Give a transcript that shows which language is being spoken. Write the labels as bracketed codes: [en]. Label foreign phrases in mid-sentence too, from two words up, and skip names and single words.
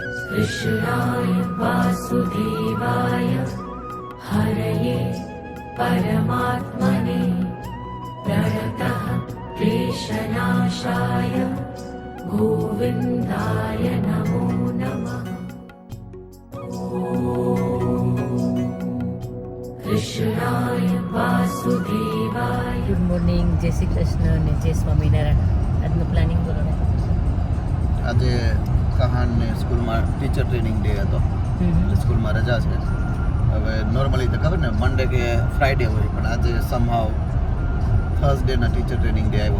[sa] कृष्णाय वासुदेवाय हरये परमात्मने प्रणतः क्लेशनाशाय गोविन्दाय नमो नमः। कृष्णाय वासुदेवाय। [en] good morning, [gu] જય શ્રી કૃષ્ણ અને જય સ્વામિનારાયણ. આજનું પ્લાનિંગ બોલો ને. આજે કહાનને સ્કૂલમાં [en] teacher training day [gu] હતો, સ્કૂલમાં રજા છે. હવે નોર્મલી તો ખબર ને મંડે કે ફ્રાઈડે હોય, પણ આજે [en] somehow Thursdayના teacher training day [gu] આવ્યો.